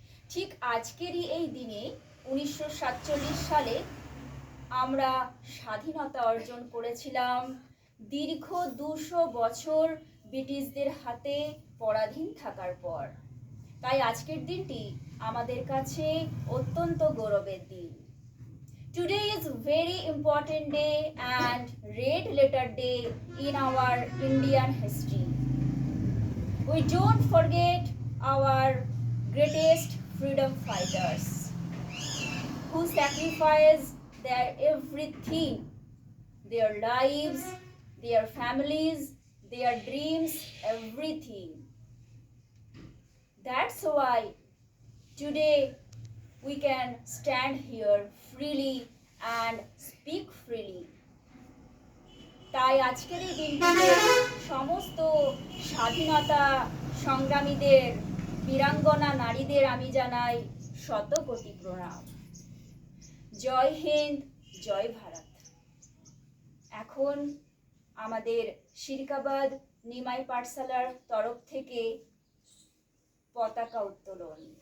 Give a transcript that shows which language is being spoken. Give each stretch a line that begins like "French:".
Bangla: ঠিক আজকেরই এই দিনে ১৯৪৭ সালে আমরা স্বাধীনতা অর্জন করেছিলাম, দীর্ঘ ২০০ বছর ব্রিটিশদের হাতে পরাধীন থাকার পর। তাই আজকের দিনটি আমাদের কাছে অত্যন্ত গৌরবের দিন।
English: Today is very important day and red letter day in our Indian history. We don't forget our greatest freedom fighters who sacrificed their everything, their lives, their families, their dreams, everything. That's why today we can stand here freely and speak freely.
Bangla: তাই আজকের এই দিনটিতে সমস্ত স্বাধীনতা সংগ্রামীদের, বীরাঙ্গনা নারীদের আমি জানাই শত কোটি প্রণাম। জয় হিন্দ, জয় ভারত। এখন আমাদের শিরকাবাদ নিমাই পাঠশালার তরফ থেকে পতাকা উত্তোলন।